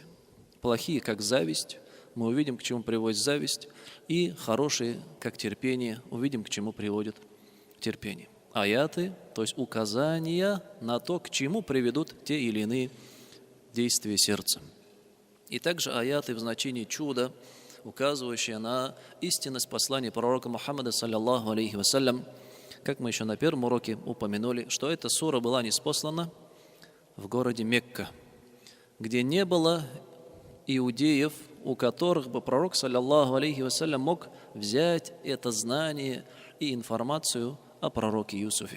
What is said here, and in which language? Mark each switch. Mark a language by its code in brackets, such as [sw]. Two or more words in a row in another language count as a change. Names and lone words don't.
[ru] Плохие, как зависть, мы увидим, к чему приводит зависть, и хорошие, как терпение, увидим, к чему приводит терпение. Аяты, то есть указания на то, к чему приведут те или иные действия сердца. И также аяты в значении чуда, указывающие на истинность послания пророка Мухаммада, [ar] صلى الله عليه وسلم, [ru] как мы еще на первом уроке упомянули, что эта сура была ниспослана в городе Мекка, где не было иудеев, у которых бы пророк, [ar] صلى الله عليه وسلم, [ru] мог взять это знание и информацию о пророке Юсуфе.